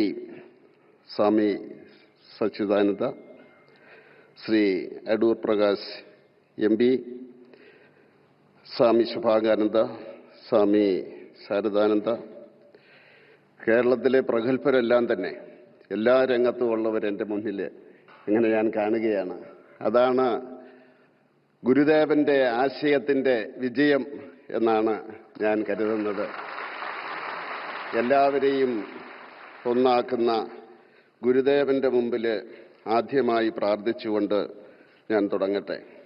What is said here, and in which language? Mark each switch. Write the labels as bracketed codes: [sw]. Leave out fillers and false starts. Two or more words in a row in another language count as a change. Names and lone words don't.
[ml] Swami Sachidananda, Sri Adur Prakash MB, Swami Shubhagananda, Swami Saradananda, കേരളത്തിലെ പ്രഗത്ഭരെല്ലാം തന്നെ എല്ലാ രംഗത്തും ഉള്ളവർ എൻ്റെ മുന്നിൽ ഇങ്ങനെ ഞാൻ കാണുകയാണ്. അതാണ് ഗുരുദേവൻ്റെ ആശയത്തിൻ്റെ വിജയം എന്നാണ് ഞാൻ കരുതുന്നത്. എല്ലാവരെയും ഒന്നാക്കുന്ന ഗുരുദേവൻ്റെ മുമ്പിൽ ആദ്യമായി പ്രാർത്ഥിച്ചുകൊണ്ട് ഞാൻ തുടങ്ങട്ടെ.